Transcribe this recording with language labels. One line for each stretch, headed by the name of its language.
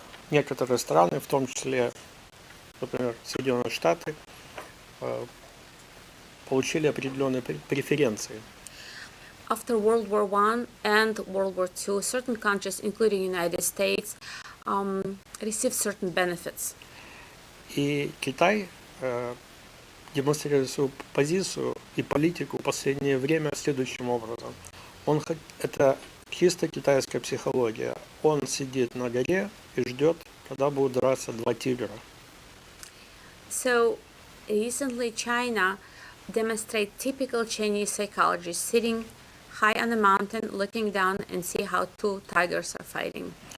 Russian: некоторые страны, в том числе, например, Соединенные Штаты, получили определенные преференции.
English: After World War I and World War II, certain countries, including United States, received certain benefits.
Russian: И Китай демонстрирует свою позицию и политику в последнее время следующим образом. Это чисто китайская психология. Он сидит на горе и ждет, когда будут драться два тигра.
English: So recently China demonstrated typical Chinese psychology, sitting high on a mountain, looking down and see how two tigers are fighting.